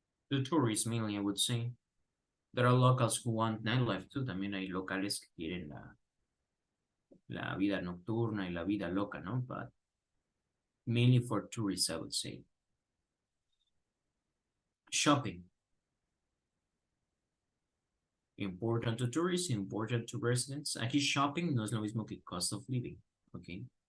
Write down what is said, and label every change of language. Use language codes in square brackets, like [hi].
[en] To tourists mainly, I would say. There are locals who want nightlife too. [es] También hay locales que quieren la vida nocturna y la vida loca, ¿no? [en] But mainly for tourists, I would say. Shopping. Important to tourists, important to residents. [es] Aquí shopping no es lo mismo que cost of living, ¿ok?